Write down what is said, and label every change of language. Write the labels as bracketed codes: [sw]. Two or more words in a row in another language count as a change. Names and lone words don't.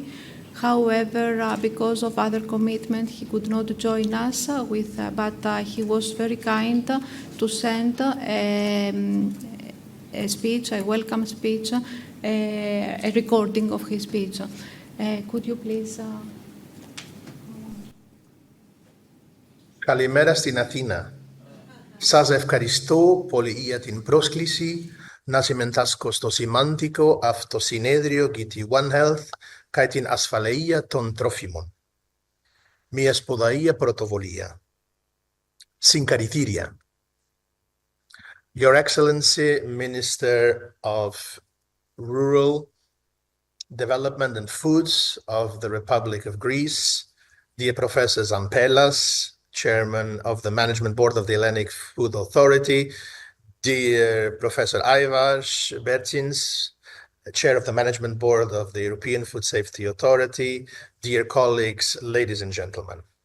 [en] However, because of other commitment, he could not join us. But he was very kind to send a speech, a welcome speech, a recording of his speech. Could you please? [el] Καλημέρα στην Αθήνα. Σας ευχαριστώ πολύ για την πρόσκληση να συμμετάσχω στο σημαντικό αυτό συνέδριο για τη One Health και την ασφαλεία των τροφίμων. Μια σπουδαία πρωτοβουλία. Συγχαρητήρια. [en] Your Excellency, Minister of Rural Development and Foods of the Republic of Greece, dear Professor Zampelas, Chairman of the Management Board of the Hellenic Food Authority, dear Professor Ivars Bertins, Chair of the Management Board of the European Food Safety Authority, dear colleagues, ladies and gentlemen.